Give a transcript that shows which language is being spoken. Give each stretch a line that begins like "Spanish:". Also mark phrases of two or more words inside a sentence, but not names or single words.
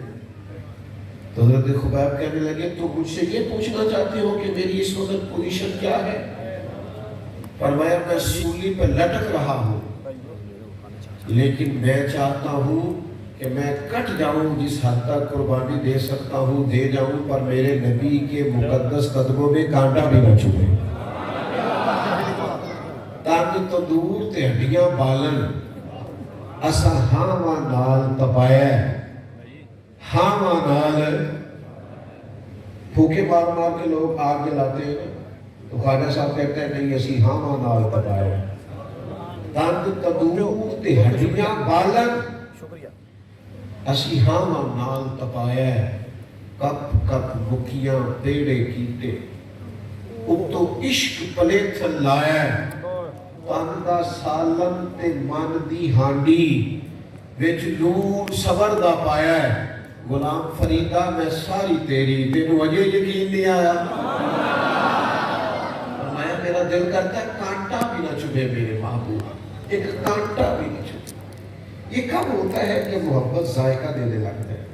Urdu: تو حضرت خبیب کہنے لگے تو مجھ سے یہ پوچھنا چاہتے ہو کہ میری اس وقت پوزیشن کیا ہے؟ فرمایا میں سولی پہ لٹک رہا ہوں، لیکن میں چاہتا ہوں کہ میں کٹ جاؤں، جس حد تک قربانی دے سکتا ہوں دے جاؤں، پر میرے نبی کے مقدس قدموں میں کانٹا بھی نہ چبھے۔
Saraiki: تن تندور تے ہڈیاں بالن، اسا ہاواں نال تپایا، ہاواں نال پھوکے مار مار
Urdu: کے لوگ آگ جلاتے ہیں، تو خواجہ صاحب کہتے ہیں نہیں
Saraiki: اسی ہاواں نال تپایا، تن تندور تے ہڈیاں بالن، اسی ہاواں نال تپایا، کپ کپ مکیاں پیڑے کیتے، اتو عشق پلے تھل لایا، تن دا سالن تے من دی ہانڈی، وچ نور صبر دا پایا ہے، غلام فریدہ میں ساری تیری، تینوں اجے یقین نہیں آیا؟
Urdu: فرمایا میرا دل کرتا ہے کانٹا بھی نہ چبھے میرے محبوب، ایک کانٹا بھی نہ چبھے۔ یہ کب ہوتا ہے کہ محبت ذائقہ دینے لگتا ہے؟